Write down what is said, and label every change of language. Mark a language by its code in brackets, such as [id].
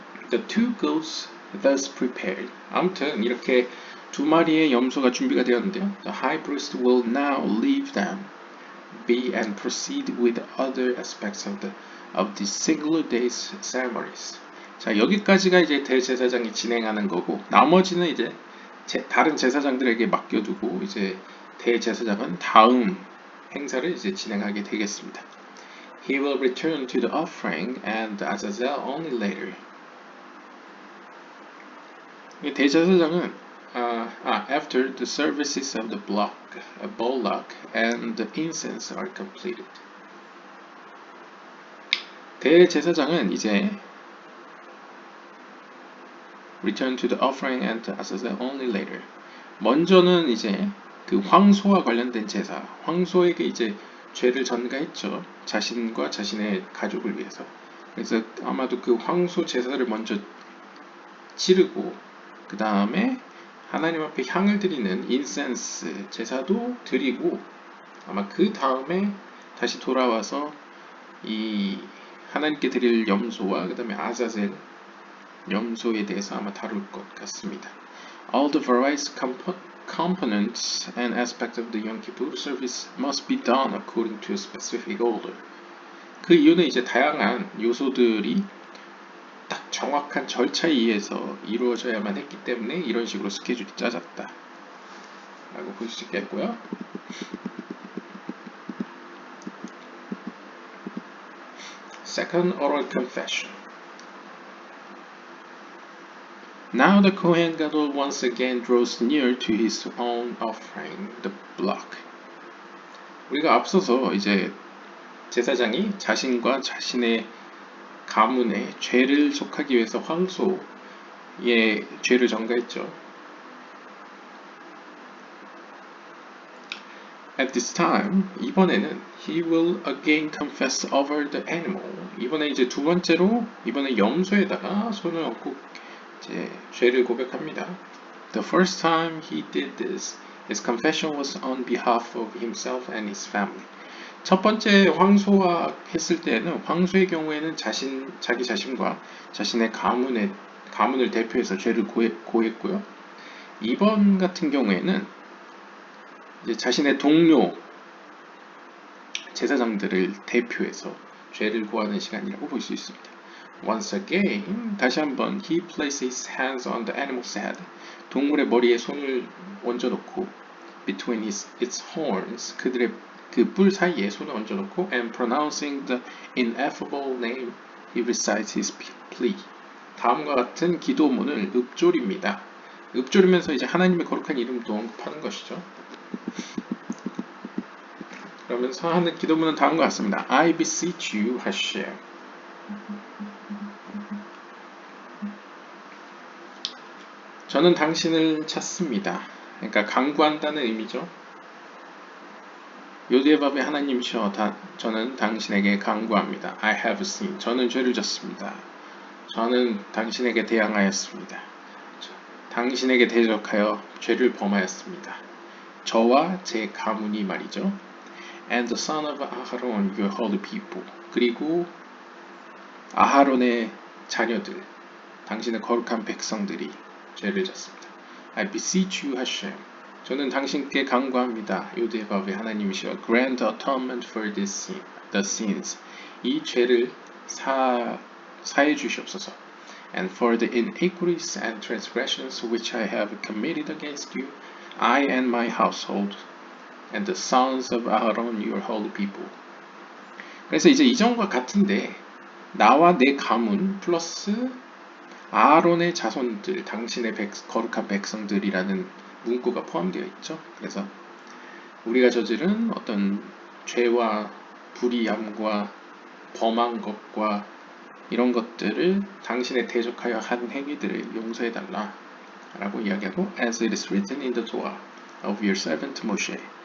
[en] The two goats thus prepared. [ko] 아무튼 이렇게 두 마리의 염소가 준비가 되었는데요. [en] The high priest will now leave them be and proceed with other aspects of the singular day's ceremonies. [ko] 자, 여기까지가 이제 대제사장이 진행하는 거고, 나머지는 이제 다른 제사장들에게 맡겨두고 이제 대제사장은 다음 행사를 이제 진행하게 되겠습니다. [en] He will return to the offering and Azazel only later. [ko] 이 대제사장은 [en] after the services of the bullock and the incense are completed. [ko] 대제사장은 이제 [en] return to the offering and Azazel only later. [ko] 먼저는 이제 그 황소와 관련된 제사, 황소에게 이제 죄를 전가했죠. 자신과 자신의 가족을 위해서. 그래서 아마도 그 황소 제사를 먼저 치르고 그 다음에 하나님 앞에 향을 드리는 인센스 제사도 드리고 아마 그 다음에 다시 돌아와서 이 하나님께 드릴 염소와 그 다음에 아자젤 염소에 대해서 아마 다룰 것 같습니다. [en] All the various components and aspects of the Yom Kippur service must be done according to a specific order. [ko] 그 이유는 이제 다양한 요소들이 딱 정확한 절차에 의해서 이루어져야만 했기 때문에 이런 식으로 스케줄이 짜졌다 라고 볼 수 있겠고요. [en] Second oral confession. Now the Kohen Gadol once again draws near to his own offering, the block. [ko] 우리가 앞서서 이제 제사장이 자신과 자신의 가문의 죄를 속하기 위해서 황소의 죄를 전가했죠. [en] At this time, [ko] 이번에는 [en] he will again confess over the animal. [ko] 이번에 이제 두 번째로 이번에 염소에다가 손을 얹고 이제 죄를 고백합니다. [en] The first time he did this, his confession was on behalf of himself and his family. [ko] 첫 번째 황소와 했을 때는 황소의 경우에는 자기 자신과 자신의 가문을 대표해서 죄를 고했고요. 이번 같은 경우에는 이제 자신의 동료 제사장들을 대표해서 죄를 고하는 시간이라고 볼 수 있습니다. [en] Once again, [ko] 다시 한번 [en] he placed his hands on the animal's head. [ko] 동물의 머리에 손을 얹어놓고 [en] between its horns, [ko] 그들의 그 뿔 사이에 손을 얹어놓고 [en] and pronouncing the ineffable name, he recites his plea. [ko] 다음과 같은 기도문을 읊조립니다. 읊조리면서 이제 하나님의 거룩한 이름도 언급하는 것이죠. 그러면서 하는 기도문은 다음과 같습니다. [en] I beseech you, Hashem. [ko] 저는 당신을 찾습니다. 그러니까 강구한다는 의미죠. 요대밥의 하나님이시여 저는 당신에게 강구합니다. [en] I have sinned. [ko] 저는 죄를 졌습니다. 저는 당신에게 대항하였습니다. 당신에게 대적하여 죄를 범하였습니다. 저와 제 가문이 말이죠. [en] And the son of Aaron, your holy people. [ko] 그리고 아하론의 자녀들, 당신의 거룩한 백성들이 죄를 졌습니다. [en] I beseech you, Hashem. [ko] 저는 당신께 간구합니다. 요대밥의 하나님이시여. [en] Grant atonement for the sins. [ko] 이 죄를 사해 주시옵소서. [en] And for the iniquities and transgressions which I have committed against you, I and my household, and the sons of Aaron, your holy people. [ko] 그래서 이제 이전과 같은데 나와 내 가문 플러스 아론의 자손들, 당신의 거룩한 백성들이라는 문구가 포함되어 있죠. 그래서 우리가 저지른 어떤 죄와 불의함과 범한 것과 이런 것들을 당신의 대적하여 한 행위들을 용서해달라 라고 이야기하고 [en] As it is written in the Torah of your servant Moshe.